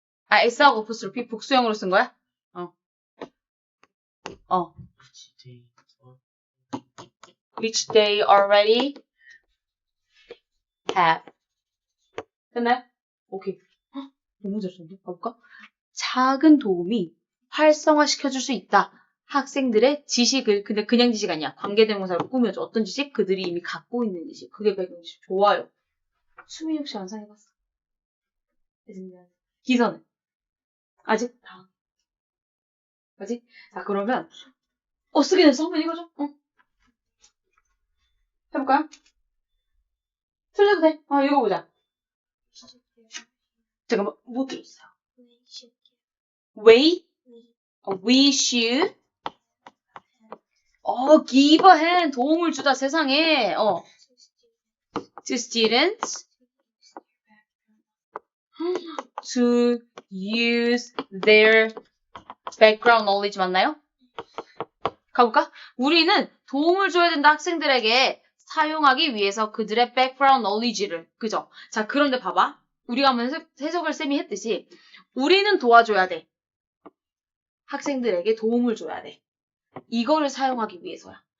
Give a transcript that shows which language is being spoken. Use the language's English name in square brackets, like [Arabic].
[Korean] S하고 apostrophe 복수형으로 쓴 거야? [English] which they which they already have. [Korean] 됐나요? 오케이. 헉, 너무 잘 썼는데? 가볼까? 작은 도움이 활성화시켜줄 수 있다. 학생들의 지식을, 근데 그냥 지식 아니야. 관계대명사로 꾸며줘. 어떤 지식? 그들이 이미 갖고 있는 지식. 그게 배경지식. 좋아요. 수민이 혹시 완성해봤어? 기선은? 아직? 다. 아직? 자, 그러면, 쓰긴 했어. 한번 읽어줘. 해볼까요? 틀려도 돼. 읽어보자. 잠깐만, 못 들었어요. [English] We should give a hand. [Korean] 도움을 주다, 세상에. [English] To students to use their background knowledge [Korean] 맞나요? 가볼까? 우리는 도움을 줘야 된다, 학생들에게 사용하기 위해서 그들의 [English] background knowledge [Korean] 를. 그죠? 자, 그런데 봐봐. 우리가 한번 해석을 쌤이 했듯이 우리는 도와줘야 돼. 학생들에게 도움을 줘야 돼. 이거를 사용하기 위해서야.